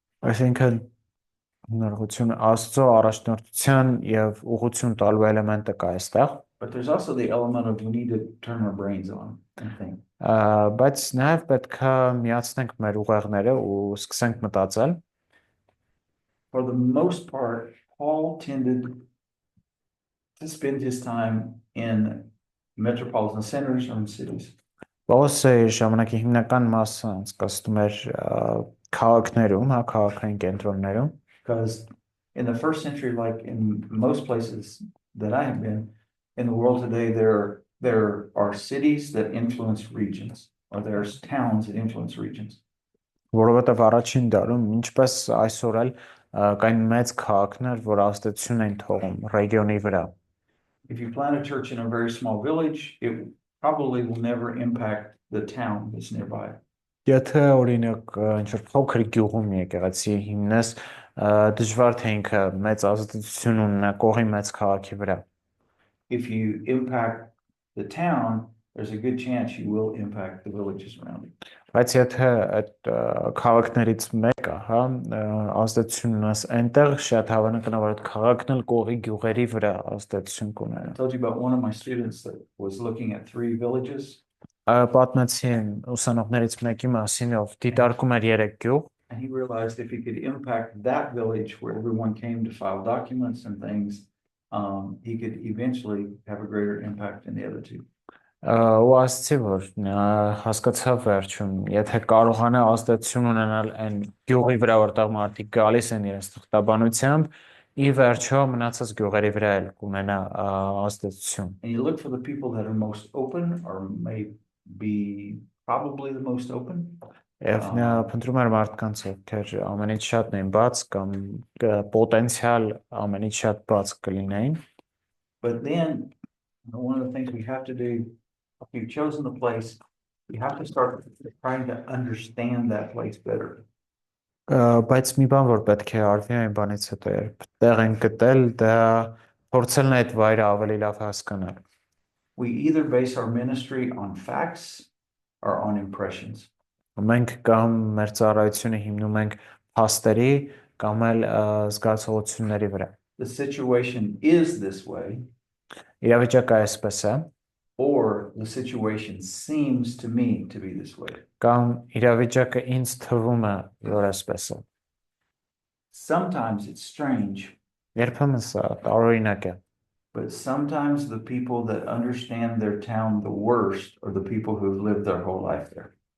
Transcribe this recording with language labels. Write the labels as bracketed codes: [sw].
[hy] Այսինքն հնարավորություն Աստծո առաջնորդության եւ ուղղություն տալու էլեմենտը կա այստեղ, [en] but there's also the element of we need to turn our brains on and think. [hy] բայց նաեւ պետք է միացնենք մեր ուղեղները ու սկսենք մտածել։ [en] For the most part, Paul tended to spend his time in metropolitan centers or in cities. [hy] Պողոսը իր ժամանակի հիմնական մասը անցկացնում էր քաղաքներում, հա, քաղաքային կենտրոններում, [en] Because in the first century, like in most places that I have been in the world today, there are cities that influence regions, or there's towns that influence regions. [hy] որովհետև առաջին դարում, ինչպես այսօր էլ կային մեծ քաղաքներ, որ ազդեցություն են թողում ռեգիոնի վրա։ [en] If you plant a church in a very small village, it probably will never impact the town that's nearby. [hy] Եթե օրինակ ինչ-որ փոքր գյուղում եկեղեցի հիմնես, դժվար թե ինքը մեծ ազդեցություն ունենա կողի մեծ քաղաքի վրա։ [en] If you impact the town, there's a good chance you will impact the villages around it. [hy] Բայց եթե այդ քաղաքներից մեկը, հա, ազդեցություն ունես այնտեղ, շատ հավանական է, որ այդ քաղաքն էլ կողի գյուղերի վրա ազդեցություն [en] I [hy] կունենա։ [en] told you about one of my students that was looking at 3 villages, [hy] Պատմեցի ուսանողներից մեկի մասին, ով դիտարկում էր 3 գյուղ, [en] and he realized if he could impact that village where everyone came to file documents and things, he could eventually have a greater impact in the other 2. [hy] ու ասացի, որ հասկացա վերջում, եթե կարողանա ազդեցություն ունենալ այն գյուղի վրա, որտեղ մարդիկ գալիս են իրենց թղթաբանությամբ, ի վերջո մնացած գյուղերի վրա էլ կունենա ազդեցություն։ [en] And you look for the people that are most open or may be probably the most open. [hy] Եվ նա փնտրում էր մարդկանց, ովքեր ամենից շատ են բաց կամ պոտենցիալ ամենից շատ բաց կլինեին։ [en] But then one of the things we have to do, if you've chosen the place, you have to start trying to understand that place better. [hy] Բայց մի բան, որ պետք է արվի այն բանից հետո, երբ տեղ են գտել, դա փորձելն է այդ վայրը ավելի լավ հասկանալ։ [en] We either base our ministry on facts or on impressions. [hy] Մենք կամ մեր ծառայությունը հիմնում ենք փաստերի կամ էլ զգացողությունների վրա։ [en] The situation is this way, [hy] Իրավիճակը այսպես է, [en] or the situation seems to me to be this way. [hy] կամ իրավիճակը ինձ թվում է, որ այսպես է։ [en] Sometimes it's strange, [hy] Երբեմն սա տարօրինակ է, [en] but sometimes the people that understand their town the worst are the people who've lived their whole life there.